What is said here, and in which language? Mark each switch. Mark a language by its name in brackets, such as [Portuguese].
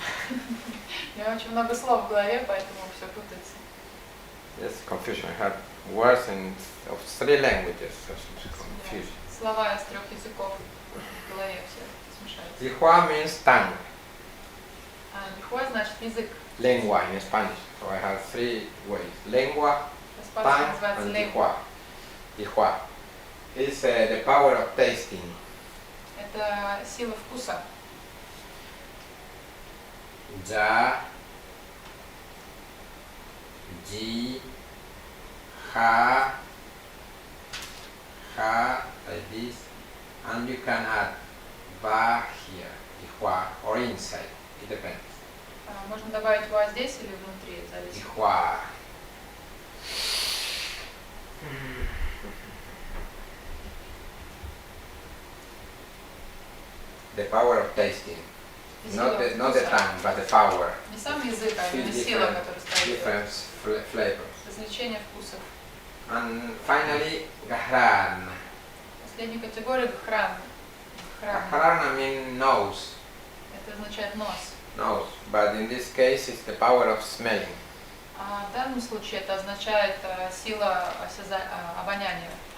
[Russian] У меня очень много слов в голове, поэтому все путается. [English] Yes, confusion. I have words of 3 languages. So it's confusion. [Russian] Слова из 3 языков в голове все смешаются. [English] Jihwa means tongue. [Russian] А джихва значит язык. [English] Lengua in Spanish. So I have 3 ways. Lengua, [Russian] По-испански [English] tongue, [Russian] называется [English] and [Russian] ленгва. [English] Jihwa. It's the power of tasting. [Russian] Это сила вкуса. [English] Ja, Ji, Ha, like this, and you can add Ba here, Jihwa, or inside, it depends. [Russian] Можно добавить ва здесь или внутри, зависит. [English] Jihwa. The power of tasting. Not the tongue, but the power. [Russian] Не сам язык, а именно сила, которая стоит. [English] Different flavors. [Russian] Развлечение вкусов. [English] And finally, Gahran. [Russian] Последняя категория гхран. [English] Gahran I mean nose. [Russian] Это означает нос. [English] Nose. But in this case, it's the power of smelling. [Russian] А в данном случае это означает сила обоняния.